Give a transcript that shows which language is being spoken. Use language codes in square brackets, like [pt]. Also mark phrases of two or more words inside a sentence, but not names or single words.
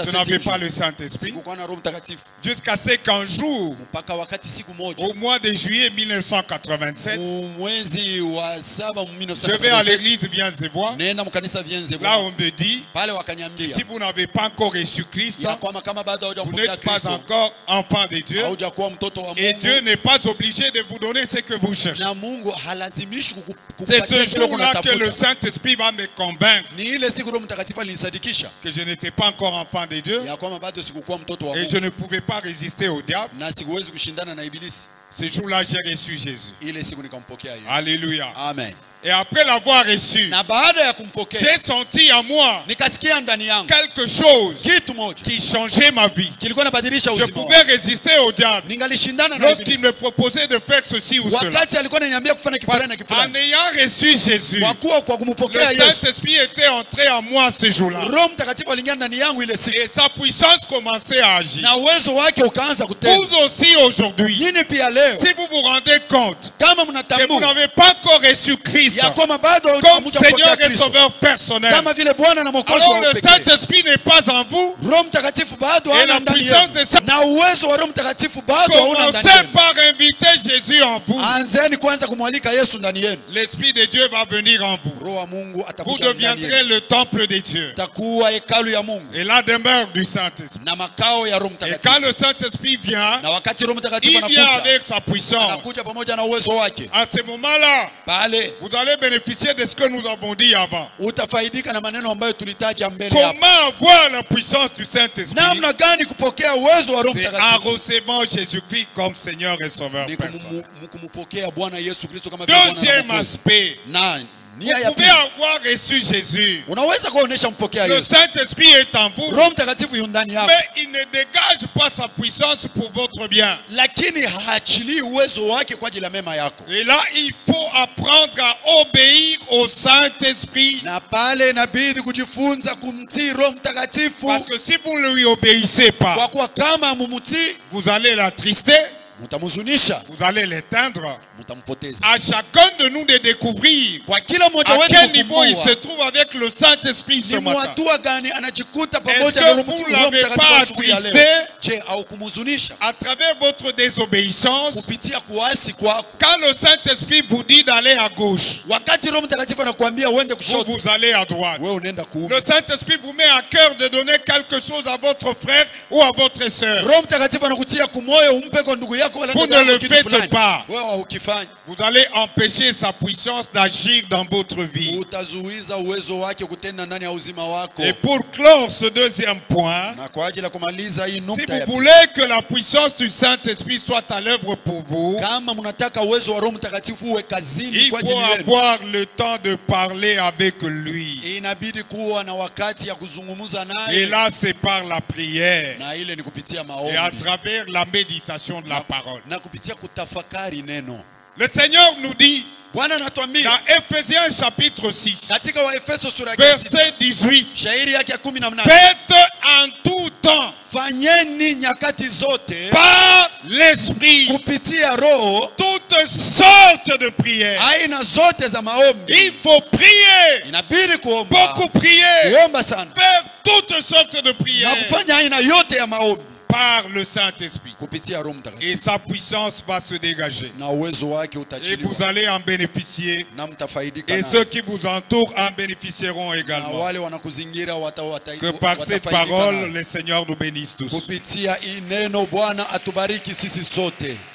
[fr] je n'avais pas 7e, le Saint-Esprit. [sw] sikukuwa na Roho Mtakatifu. [fr] Jusqu'à ce qu'un jour, [sw] Mpaka wakati siku moja [fr] au mois de juillet 1987, [sw] mwezi wa 7 [fr] je vais à 1987, l'église Viens-et-Voir. [sw] nenda mkanisa Vienze [fr] Là, [sw] Bwana. [fr] on me dit [sw] Pale [fr] que [sw] wakaniambia [fr] si vous n'avez pas encore reçu Christ, [sw] ya kwamba kama bado [fr] vous [sw] haujampokea [fr] n'êtes pas [sw] Kristo, [fr] encore enfant de Dieu. [sw] haujakuwa mtoto wa [fr] Et Dieu [sw] Mungu, [fr] n'est pas obligé de vous donner ce que vous cherchez. [sw] na Mungu halazimishi [fr] C'est [sw] kukupatia [fr] ce [sw] kile [fr] jour-là que le [sw] unatafuta. [fr] Saint-Esprit va me convaincre [sw] Ni ile siku Roho Mtakatifu alinisadikisha [fr] que je n'étais pas encore enfant de Dieu [sw] ya kwamba bado sikukuwa mtoto wa [fr] et [sw] Mungu [fr] je ne pouvais pas résister au diable. [sw] na sikuwezi kushindana na ibilisi. [fr] Ce jour-là, j'ai reçu Jésus. [sw] Ile siku nikampokea Yesu. [fr] Alléluia. [sw] Amen. [fr] Et après l'avoir reçu, [sw] Na baada ya kumpokea [fr] j'ai senti en moi [sw] nikasikia ndani yangu [fr] quelque chose [sw] kitu moja [fr] qui changeait ma vie. [sw] kilikuwa nabadilisha [fr] Je [sw] uzima [fr] pouvais [sw] wangu. [fr] résister au diable [sw] Ningalishindana na [fr] lorsqu'il [sw] ibilisi [fr] me proposait de faire ceci ou cela. [sw] wakati alikuwa ananiambia kufanya kitu fulani na kitu [fr] En [sw] fulani. [fr] ayant reçu Jésus, [sw] Kwa kuwa kwa [fr] le [sw] kumpokea Yesu, [fr] Saint-Esprit était entré en moi ce jour-là. [sw] Roho Mtakatifu aliingia ndani yangu ile siku [fr] Et sa puissance commençait à agir. [sw] na uwezo wake ukaanza kutenda. [fr] Vous aussi aujourd'hui, [sw] Nyinyi pia leo [fr] si vous vous rendez compte [sw] kama [fr] que vous [sw] mnatambua [fr] n'avez pas encore reçu Christ [sw] ya kwamba bado [fr] comme [sw] hamujampokea [fr] Seigneur et [sw] Kristo [fr] Sauveur personnel, [sw] kama vile Bwana na Mwokozi [fr] alors [sw] wa [fr] le [sw] pekee, [fr] Saint-Esprit n'est pas en vous. [sw] Roho Mtakatifu bado [fr] Et [sw] hana [fr] la [sw] ndani [fr] puissance [sw] yenu, [fr] de Saint- [sw] na uwezo wa Roho Mtakatifu bado hauna ndani [fr] Commencez [sw] yenu. [fr] par inviter Jésus en vous. [sw] Anzeni kwanza kumwalika Yesu ndani yenu. [fr] L'Esprit de Dieu va venir en vous. [sw] Roho wa Mungu [fr] Vous [sw] atakuja ndani [fr] deviendrez [sw] yenu. [fr] le temple de Dieu [sw] Takuwa hekalu ya Mungu [fr] et la demeure du Saint-Esprit. [sw] na makao ya Roho [fr] Et quand [sw] Mtakatifu. [fr] le Saint-Esprit vient, [sw] Na wakati Roho Mtakatifu [fr] il vient [sw] anakuja, [fr] avec sa puissance. [sw] anakuja pamoja na uwezo wake. [fr] À ce moment-là, [sw] Pale [fr] vous allez bénéficier de ce que nous avons dit avant. [sw] utafaidika na maneno ambayo tulitaja mbele hapo. [fr] Comment avoir la puissance du Saint-Esprit? [sw] Namna gani kupokea uwezo wa Roho [fr] C'est en [sw] Mtakatifu? [fr] recevant Jésus-Christ comme Seigneur et Sauveur [sw] Ni [fr] personnel. [sw] kumpokea Bwana Yesu Kristo kama vile Bwana na [fr] Deuxième [sw] Mwokozi. [fr] aspect, [sw] Na nia [fr] vous [sw] ya [fr] pouvez [sw] pili, [fr] avoir reçu Jésus. [sw] unaweza kuonesha mpokea [fr] Le [sw] Yesu. [fr] Saint-Esprit est en vous, [sw] Roho Mtakatifu yu ndani yako, [fr] mais il ne dégage pas sa puissance pour votre bien. [sw] lakini haachilii uwezo wake kwa ajili ya mema yako. [fr] Et là, il faut apprendre à obéir au Saint-Esprit. [sw] Na pale inabidi kujifunza kumtii Roho Mtakatifu, [fr] Parce que si vous ne lui obéissez pas, [sw] kwa kuwa kama mumutii [fr] vous allez l'attrister, [sw] mtamhuzunisha, [fr] vous allez l'éteindre. [sw] mtampoteza. [fr] À chacun de nous de découvrir [sw] Kwa kila mmoja [fr] à [sw] wetu [fr] quel niveau il se [sw] kufumbua [fr] trouve avec le Saint-Esprit ce [sw] ni [fr] matin. [sw] hatua gani anajikuta [fr] Est-ce [sw] pamoja na [fr] que [sw] Roho [fr] vous [sw] Roho [fr] l'avez [sw] Mtakatifu [fr] pas [sw] asubuhi ya leo. [fr] attristé [sw] Je, au kumhuzunisha [fr] à travers votre désobéissance? [sw] kupitia kuasi kwako? [fr] Quand le Saint-Esprit vous dit d'aller à gauche, [sw] Wakati Roho Mtakatifu anakuambia uende [fr] vous, [sw] kushoto, [fr] vous allez à droite. [sw] wewe unaenda kuume. [fr] Le Saint-Esprit vous met à cœur de donner quelque chose à votre frère ou à votre sœur. [sw] Roho Mtakatifu anakutia kumoyo umpe kwa ndugu yako wala [fr] Vous [sw] dada [fr] ne le [sw] yako kitu [fr] faites [sw] fulani. [fr] pas. [sw] Wewe haukifanya, [fr] Vous allez empêcher sa puissance d'agir dans votre vie. [sw] utazuiza uwezo wake kutenda ndani ya uzima wako. [fr] Et pour clore ce deuxième point, [sw] Na kwa ajili ya kumaliza hii [fr] si [sw] nukta ya [fr] vous voulez que la puissance du Saint-Esprit soit à l'œuvre pour vous, [sw] kama mnataka uwezo wa Roho Mtakatifu uwe kazini [fr] il [sw] kwa [fr] faut [sw] ajili yenu, [fr] avoir le temps de parler avec lui. [sw] inabidi kuwa na wakati ya kuzungumza [fr] Et [sw] naye, [fr] là, c'est par la prière [sw] na ile ni kupitia [fr] et à [sw] maombi [fr] travers la méditation de la parole. [sw] na kupitia kutafakari neno. [fr] Le Seigneur nous dit [sw] Bwana anatuambia [fr] dans Ephésiens chapitre 6, [sw] katika Waefeso sura ya 6 [fr] verset 18, [sw] shairi yake ya 18, [fr] faites en tout temps [sw] fanyeni nyakati zote [fr] par l'Esprit [sw] kupitia Roho [fr] toutes sortes de prières. [sw] aina zote za maombi. [fr] Il faut prier, [sw] Inabidi kuomba, [fr] beaucoup prier, [sw] kuomba sana [fr] faire toutes sortes de [sw] na [fr] prières [sw] kufanya aina yote ya maombi [fr] par le Saint-Esprit. [sw] kupitia Roho [fr] Et [sw] Mtakatifu, [fr] sa puissance va se dégager. [sw] na uwezo wake [fr] Et [sw] utachiliwa [fr] vous allez en bénéficier. [sw] na mtafaidika [fr] Et [sw] nayo. [fr] ceux qui vous entourent en bénéficieront [sw] Na [fr] également. [sw] wale wanakuzingira [fr] Que par cette [sw] watafaidika [fr] parole, [sw] nayo. [fr] le Seigneur nous bénisse tous. [sw] Kupitia hii neno Bwana atubariki sisi sote.